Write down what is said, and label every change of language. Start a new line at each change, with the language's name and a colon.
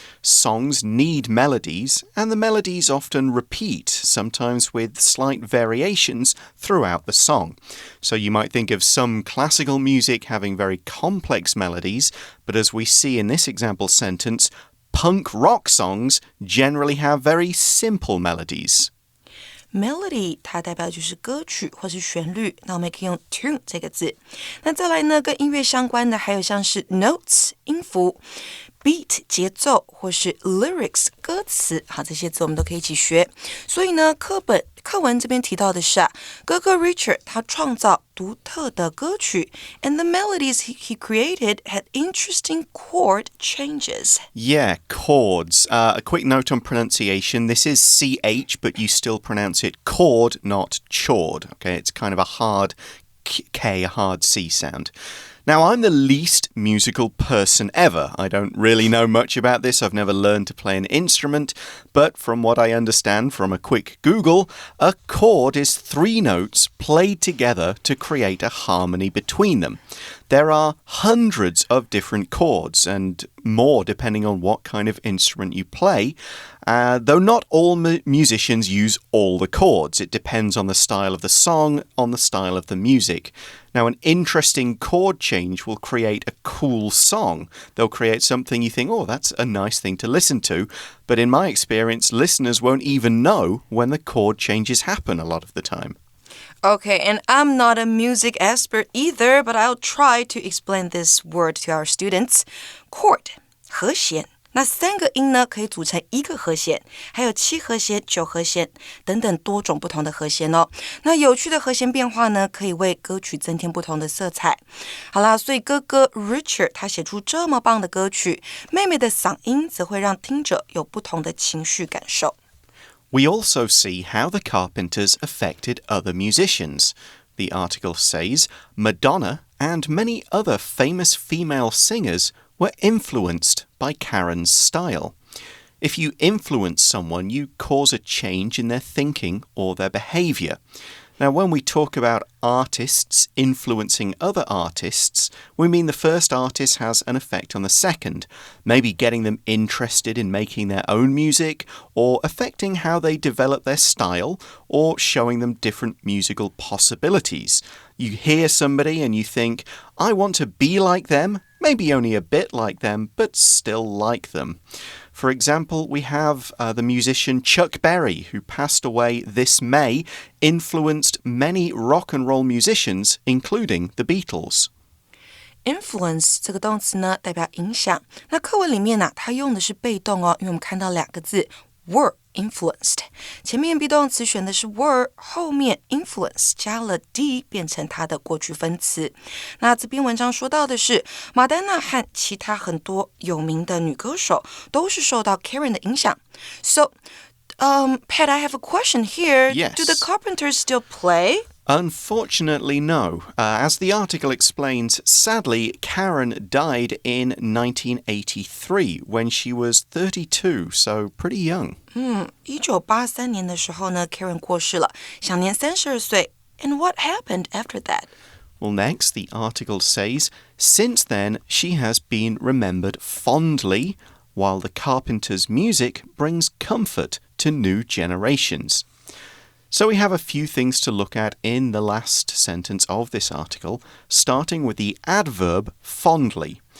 English: Songs need melodies, and the melodies often repeat, sometimes with slight variations throughout the song. So you might think of some classical music having very complex melodies, but as we see in this example sentence,Punk rock songs generally have very simple melodies.
Chinese: Melody 它代表就是歌曲或是旋律，那我们也可以用 tune 这个字。那再来呢，跟音乐相关的还有像是 notes 音符，beat 节奏或是 lyrics 歌词，好，这些字我们都可以一起学。所以呢，课文这边提到的是哥哥 Richard 他创造独特的歌曲
English: and the melodies he created had interesting chord changes. Yeah, chords. A quick note on pronunciation. This is CH, but you still pronounce it chord, not chord. Okay, it's kind of a hard K, a hard C sound.Now, I'm the least musical person ever. I don't really know much about this. I've never learned to play an instrument. But from what I understand from a quick Google, a chord is 3 notes played together to create a harmony between them. There are hundreds of different chords and more depending on what kind of instrument you play, though not all musicians use all the chords. It depends on the style of the song, on the style of the music.Now, an interesting chord change will create a cool song. They'll create something you think, oh, that's a nice thing to listen to. But in my experience, listeners won't even know when the chord changes happen a lot of the time. Okay, and I'm not a music expert either, but I'll try to explain this word to our students.
Chinese: Chord, 和弦。那3个音呢，可以组成1个和弦，还有7和弦、9和弦等等多种不同的和弦哦。那有趣的和弦变化呢，可以为歌曲增添不同的色彩。好啦，所以哥哥 Richard 他写出这么棒的歌曲，妹妹的嗓音则会让听者有不同的情绪感受。
English: We also see how the Carpenters affected other musicians. The article says Madonna and many other famous female singers were influenced by Karen's style. If you influence someone, you cause a change in their thinking or their behavior. Now, when we talk about artists influencing other artists, we mean the first artist has an effect on the second, maybe getting them interested in making their own music, or affecting how they develop their style, or showing them different musical possibilities. You hear somebody and you think, I want to be like them, maybe only a bit like them, but still like them. For example, we have the musician Chuck Berry, who passed away this May, influenced many rock and roll musicians, including the Beatles.
Chinese: Influence 这个动词呢，代表影响。那课文里面呢，它用的是被动哦，因为我们看到2个字
English: were influenced，
Chinese: 前面 be 动词选的是 were， 后面 influence 加了 d 变成它的过去分词。那这篇文章说到的是马丹娜和其他很多有名的女歌手都是受到 Karen 的影响。
English: So, Pat, I have a question here. Yes. Do the Carpenters still play? Unfortunately, no. As the article explains, sadly, Karen died in 1983 when she was 32, so pretty young.
Chinese: 1983年的时候呢 Karen 过世了，享年32岁。
English: And what happened after that? Well, next, the article says, since then, she has been remembered fondly, while the Carpenters' music brings comfort to new generations. So we have a few things to look at in the last sentence of this article, starting with the adverb fondly.